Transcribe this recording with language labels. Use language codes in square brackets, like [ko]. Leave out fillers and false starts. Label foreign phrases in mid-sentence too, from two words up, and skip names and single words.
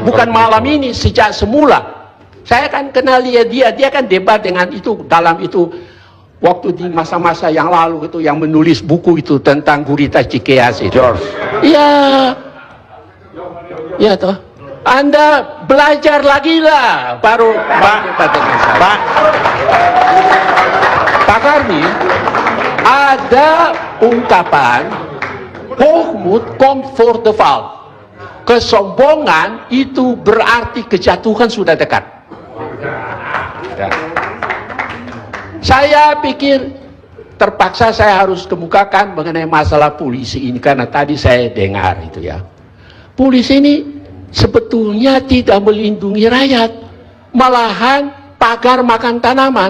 [id] Bukan malam ini, sejak semula. Saya kan kenal dia kan debat dengan itu, dalam itu, waktu di masa-masa yang lalu itu, yang menulis buku itu tentang Gurita Cikeas itu. George. Iya. Ya toh. Anda belajar lagi lah, baru Pak Karni, ada ungkapan [nl] hoogmoed komt voor de val. [id] Kesombongan itu berarti kejatuhan sudah dekat. Ya. Saya pikir terpaksa saya harus kemukakan mengenai masalah polisi ini karena tadi saya dengar itu ya. Polisi ini sebetulnya tidak melindungi rakyat, malahan pagar makan tanaman.